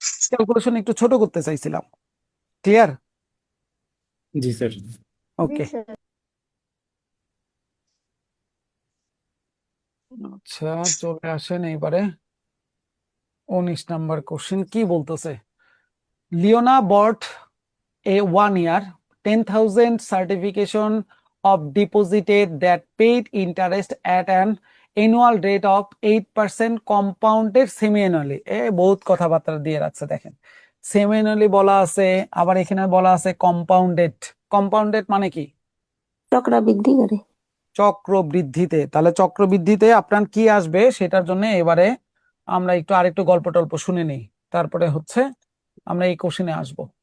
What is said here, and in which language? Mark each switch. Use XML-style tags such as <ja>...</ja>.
<bn>Calculation একটু ছোট করতে চাইছিলাম। ক্লিয়ার? জি স্যার। জি ওকে, স্যার। আচ্ছা চলে আসেন এইবারে 19 নাম্বার কোশ্চেন কি বলতেছে।</bn> <en>Leona bought a 1 year 10,000 certification of deposited that paid interest at an annual rate of 8% compounded semi-annually।</en> <bn>বহুত কথাবার্তা দিয়ে রাখছে দেখেন, semi-annually বলা আছে, আবার এখানে বলা আছে কম্পাউন্ডেড। কম্পাউন্ডেড মানে কি? চক্রবৃদ্ধি করে। চক্রবৃদ্ধিতে। তাহলে চক্রবৃদ্ধিতে আপনার কি আসবে সেটার জন্য এবারে আমরা একটু আরেকটু গল্প টল্প শুনে নিই, তারপরে হচ্ছে আমরা এই কোশ্চেনে আসবো।</bn>